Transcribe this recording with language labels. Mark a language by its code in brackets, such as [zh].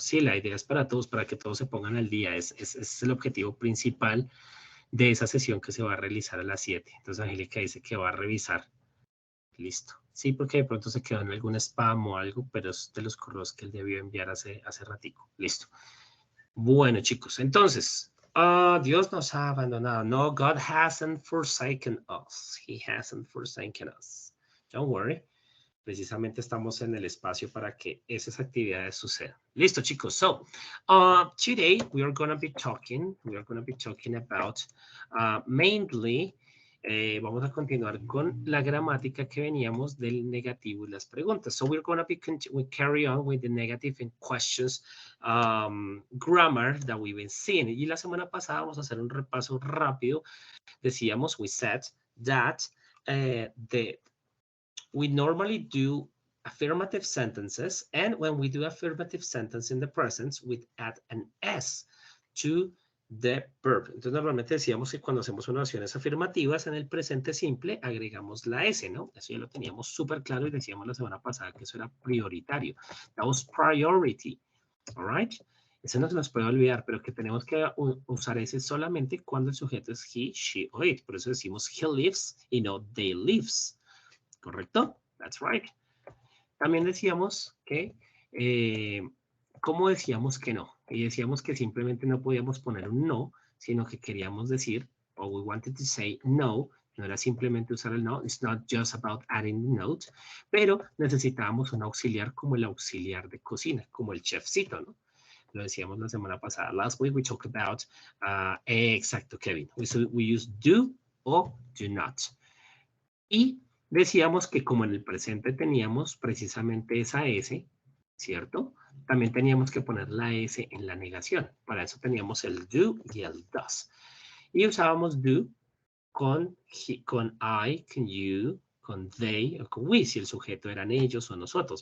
[es] Sí, la idea es para todos, para que todos se pongan al día. Es el objetivo principal de esa sesión que se va a realizar a las 7. Entonces, Angélica dice que va a revisar. Listo. Sí, porque de pronto se quedó en algún spam o algo, pero es de los correos que él debió enviar hace ratico. Listo. Bueno, chicos, entonces, Dios nos ha abandonado. [en] No, God hasn't forsaken us. He hasn't forsaken us. Don't worry. [es] Precisamente estamos en el espacio para que esas actividades sucedan. Listo, chicos. [en] So, today we are going to be talking about mainly, [es] vamos a continuar con la gramática que veníamos del negativo y las preguntas. [en] So, we're going to be we carry on with the negative and questions grammar that we've been seeing. [es] Y la semana pasada vamos a hacer un repaso rápido. Decíamos, [en] we said that we normally do affirmative sentences, and when we do affirmative sentence in the present, we add an S to the verb. [es] Entonces, normalmente decíamos que cuando hacemos oraciones afirmativas en el presente simple, agregamos la S, ¿no? Eso ya lo teníamos súper claro y decíamos la semana pasada que eso era prioritario. [en] That was priority, all right? [es] Eso no se nos puede olvidar, pero que tenemos que usar ese solamente cuando el sujeto es he, she o it. Por eso decimos he lives y no they lives. ¿Correcto? [en] That's right. [es] También decíamos que, ¿cómo decíamos que no? Y decíamos que simplemente no podíamos poner un no, sino que queríamos decir, o [en] we wanted to say no, [es] no era simplemente usar el no, [en] it's not just about adding the note, [es] pero necesitábamos un auxiliar como el auxiliar de cocina, como el chefcito, ¿no? Lo decíamos la semana pasada. [en] Last week we talked about, exacto, Kevin. We use do o do not. [es] Y decíamos que como en el presente teníamos precisamente esa S, ¿cierto? También teníamos que poner la S en la negación. Para eso teníamos el do y el does. Y usábamos do con I, con you, con they o con we, si el sujeto eran ellos o nosotros.